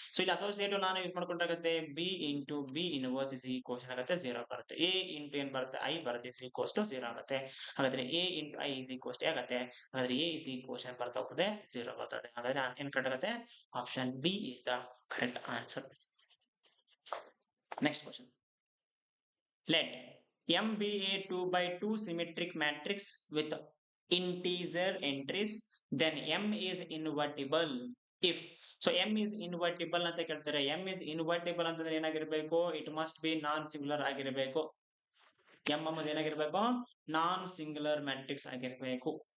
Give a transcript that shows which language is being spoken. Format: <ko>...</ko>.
<kn>So ಇಲ್ಲಿ associative ನಾನು use ಮಾಡ್ಕೊಂಡ್ರಾಗುತ್ತೆ, B into B inverse is equals ಆಗುತ್ತೆ 0 ಬರುತ್ತೆ. ಎ ಇಂಟು ಏನ್ ಬರುತ್ತೆ, ಐ ಬರುತ್ತೆ, ಇಸ್ ಈಕ್ವಲ್ಸ್ ಟು 0 ಆಗುತ್ತೆ. ಹಾಗಾದ್ರೆ A into I is equals to ಆಗುತ್ತೆ. ಹಾಗಾದ್ರೆ ಎ ಇಸ್ ಈಕ್ವಲ್ಸ್ ಏನ್ ಬರ್ತಾ ಹೋಗುತ್ತೆ, 0 ಬರ್ತದೆ. ಹಾಗಾದ್ರೆ ಏನ್ ಕರೆಕ್ಟ್ ಆಗುತ್ತೆ,</kn> <en>Option B is the correct answer.</en> <kn>Next question,</kn> <en>let M be a 2 by 2 symmetric matrix with integer entries, then M is invertible if. So M is invertible</en> <kn>ಅಂತ ಕೇಳ್ತಾರೆ.</kn> <en>M is invertible ಅಂತಂದ್ರೆ ಏನಾಗಿರ್ಬೇಕು, it must be non singular ಆಗಿರಬೇಕು.</en> <kn>M ಅನ್ನೋದು ಏನಾಗಿರ್ಬೇಕು, ನಾನ್ singular matrix ಆಗಿರ್ಬೇಕು.</kn>